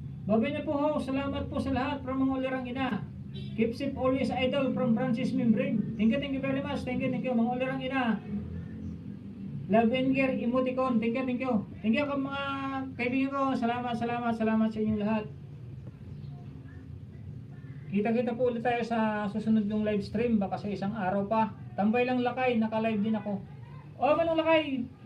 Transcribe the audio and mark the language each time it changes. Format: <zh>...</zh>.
<tl>Babay na po ho. Salamat po sa lahat from mga ulirang ina.</tl> <en>Keep safe always idol from Francis Membrane. Thank you very much. Thank you</en> <tl>mga ulirang ina.</tl> <en>Love and care emoticon. Thank you. Thank you</en> <tl>mga kaibigan ko. Salamat sa inyong lahat. Kita po ulit tayo sa susunod yung live stream. Baka sa isang araw pa. Tambay lang Lakay. Naka-live din ako. Manong Lakay.</tl>